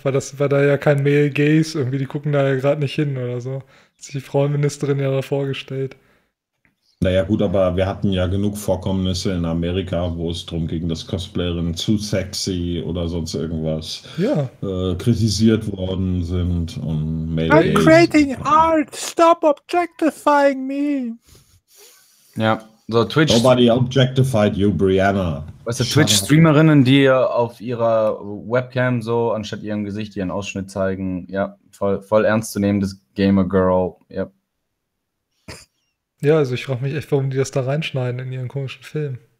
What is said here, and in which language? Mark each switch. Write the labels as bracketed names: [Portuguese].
[German] Weil da ja kein Male Gaze irgendwie, die gucken da ja gerade nicht hin oder so. Hat sich die Frauenministerin ja da vorgestellt. Naja, gut, aber wir hatten ja genug Vorkommnisse in Amerika, wo es darum ging, dass Cosplayerinnen zu sexy oder sonst irgendwas kritisiert worden sind und [English] Male Gaze. I'm creating art, stop objectifying me! [German] Ja. So, Twitch. [English] Nobody objectified you, Brianna. [German] Weißt du, Twitch-Streamerinnen, die auf ihrer Webcam so anstatt ihrem Gesicht ihren Ausschnitt zeigen. Ja, voll ernstzunehmendes Gamer-Girl. Ja. Ja, also ich frage mich echt, warum die das da reinschneiden in ihren komischen Film.